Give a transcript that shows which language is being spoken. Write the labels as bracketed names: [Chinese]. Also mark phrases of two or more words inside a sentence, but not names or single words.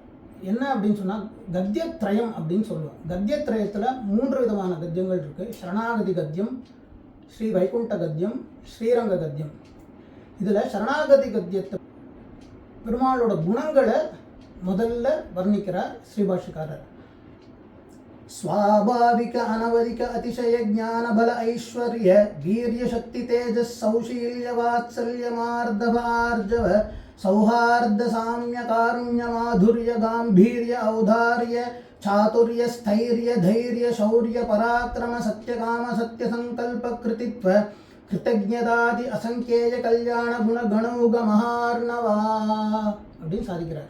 [Tamil] என்ன அப்படின்னு சொன்னால் கத்தியத்ரயம் அப்படின்னு சொல்லுவோம். கத்தியத்ரயத்தில் 3 விதமான கத்தியங்கள் இருக்குது. சரணாகதி கத்தியம், ஸ்ரீ வைகுண்ட கத்தியம், ஸ்ரீரங்க கத்தியம். இதில் சரணாகதி கத்தியத்தை பெருமாளோட குணங்களை முதல்ல வர்ணிக்கிறார் ஸ்ரீபாஷ்யக்காரர். [Sanskrit] स्वाभाविक अनवधिक अतिशय ज्ञान बल ऐश्वर्य वीर्य शक्ति तेजस सौशील्य वात्सल्य मार्दव आर्जव सौहार्द साम्य कारुण्य माधुर्य गांभीर्य औदार्य चातुर्य स्थैर्य धैर्य शौर्य पराक्रम सत्यकाम सत्य संकल्प कृतित्व कृतज्ञतादि असंख्येय कल्याण गुण गणौग महार्णवा [Tamil] அப்படின்னு சாதிக்கிறார்.